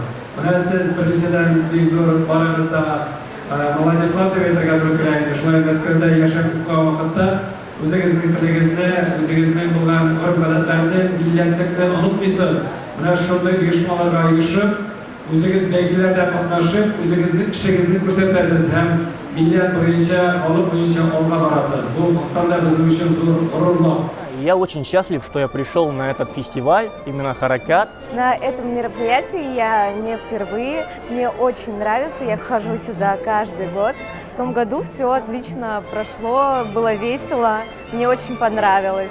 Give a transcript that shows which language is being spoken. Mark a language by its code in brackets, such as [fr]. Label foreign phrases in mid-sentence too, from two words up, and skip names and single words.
[uz] Mana siz birinchidan Begzor boramizda Молодецлар deb aytgan bo'lganlar, shular Moskvada yashab o'qigan vaqtda o'zingizning tilingizni, o'zingizning bo'lgan urf-odatlarni, millatlikni unutmaysiz. Mana shunday uyushmalarga uyushib, o'zingiz belgilarda qatnashib, o'zingizning ishingizni ko'rsatasiz ham millat bo'yicha, xalq bo'yicha olg'a borasiz. Bu haqiqatan bizim uchun zo'r g'ururlik. [ru] Я очень счастлив, что я пришел на этот фестиваль, именно Харакат. На этом мероприятии я не впервые, мне очень нравится, я хожу сюда каждый год. В том году все отлично прошло, было весело, мне очень понравилось.